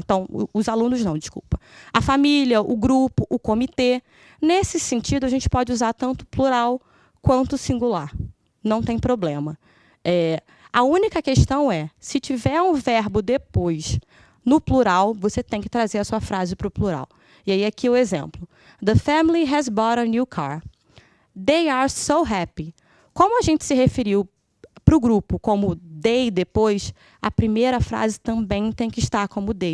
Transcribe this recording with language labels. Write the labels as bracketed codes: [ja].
[pt] Então, os alunos não, desculpa. A família, o grupo, o comitê. Nesse sentido, a gente pode usar tanto plural quanto singular. Não tem problema. A única questão é, se tiver um verbo depois, no plural, você tem que trazer a sua frase para o plural. E aí, aqui o exemplo. [en] The family has bought a new car. They are so happy. [pt] Como a gente se referiu para o grupo como they depois, a primeira frase também tem que estar como they.